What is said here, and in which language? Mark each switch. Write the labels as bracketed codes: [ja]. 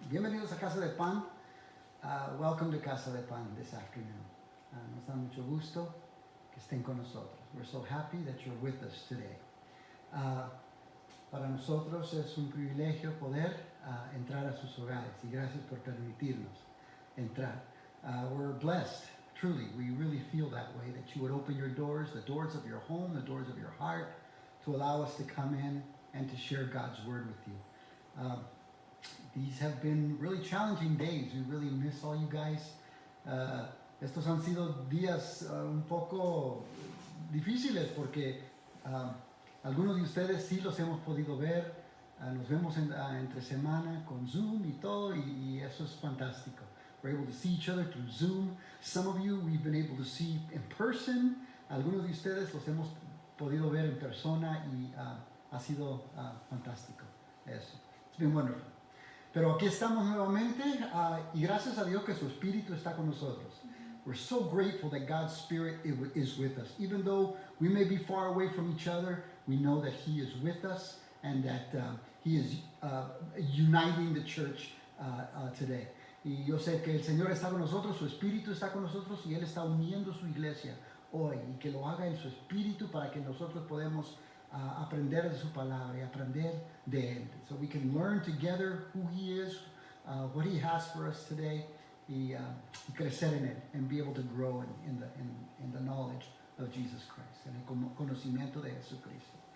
[es] Bienvenidos a Casa de Pan. [en] Welcome to Casa de Pan this afternoon. [es] Nos da mucho gusto que estén con nosotros. [en] We're so happy that you're with us today. [es] Para nosotros es un privilegio poder entrar a sus hogares y gracias por permitirnos entrar. [en] We're blessed, truly. We really feel that way, that you would open your doors, the doors of your home, the doors of your heart, to allow us to come in and to share God's word with you. These have been really challenging days. We really miss all you guys. [es] Estos han sido días un poco difíciles porque algunos de ustedes sí los hemos podido ver. Nos vemos entre semana con Zoom y todo, y eso es fantástico. [en] We're able to see each other through Zoom. Some of you we've been able to see in person. [es] Algunos de ustedes los hemos podido ver en persona y ha sido fantástico eso. [en] It's been wonderful. [es] Pero aquí estamos nuevamente y gracias a Dios que su Espíritu está con nosotros. [en] We're so grateful that God's Spirit is with us. Even though we may be far away from each other, we know that He is with us and that He is uniting the church today. [es] Y yo sé que el Señor está con nosotros, su Espíritu está con nosotros y Él está uniendo su iglesia hoy, y que lo haga en su Espíritu para que nosotros podamos aprender de su palabra y aprender de Él. [en] So we can learn together who He is, what He has for us today, [es] y crecer en Él, [en] and be able to grow in the knowledge of Jesus Christ, [es] en el conocimiento de Jesucristo.